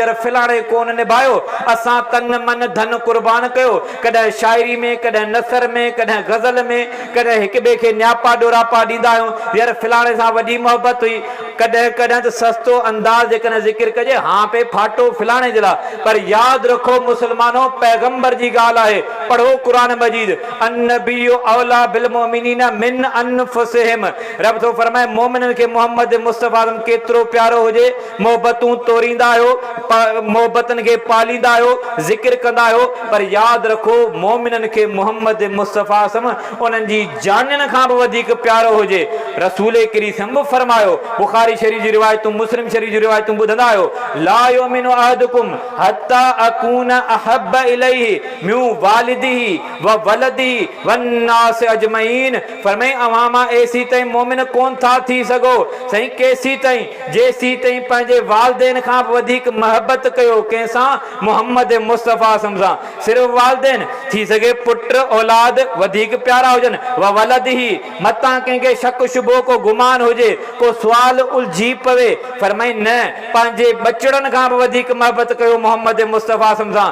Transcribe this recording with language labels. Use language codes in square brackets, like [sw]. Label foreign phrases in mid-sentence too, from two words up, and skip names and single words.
[sd] यार फिलाणे कोन निभायो, असां तन मन धन कुर्बान कयो, कॾहिं शाइरी में, कॾहिं नसर में, कॾहिं गज़ल में, कॾहिं हिक ॿिए खे न्यापा ॾोरापा ॾींदा आहियूं। यार फिलाणे सां वॾी मोहबत हुई। कॾहिं कॾहिं त सस्तो अंदाज़ जेकॾहिं ज़िक्र कजे, हाँ पे फाटो फिलाणे जे लाइ। पर यादि रखो मुस्लमानो, पैगंबर जी ॻाल्हि आहे। पढ़ो क़ुरान मजीद, [ar] النبي أولى بالمؤمنين من أنفسهم. [sd] रब थो फरमाए, मोमिननि खे मोहम्मद मुस्तफ़ा केतिरो प्यारो हुजे, मोहबतूं तोरींदा आहियो, मोहबतनि खे पालींदा आहियो, ज़िक्र कंदा आहियो। पर यादि रखो, मोमिननि खे मोहम्मद मुस्तफ़ा उन्हनि जी जाननि खां बि वधीक प्यारो हुजे। रसूल करीम बि फरमायो, बुखारी बुखारी शरीफ़ जी रिवायतूं, मुस्लिम शरीफ़ जी रिवायतूं ॿुधंदा आहियो, [ar] لا يؤمن أحدكم حتى أكون أحب إليه من والده وولده والناس أجمعين. [sd] फरमाई अवां मां एसी ताईं मोमिन कोन था थी सघो सही केसी ताईं जेसी ताईं पंहिंजे वालिदैन खां वधीक महबत कयो कंहिंसां, मोहम्मद मुस्तफ़ा सां। सिर्फ़ वालिदैन थी सघे पुट औलाद वधीक प्यारा हुजनि, व वलदिही मतां कंहिंखे शक शुबो को गुमान हुजे, को सुवाल उलझी पवे, फरमाई न पंहिंजे बचड़नि खां बि वधीक महबत कयो मोहम्मद मुस्तफ़ा सां।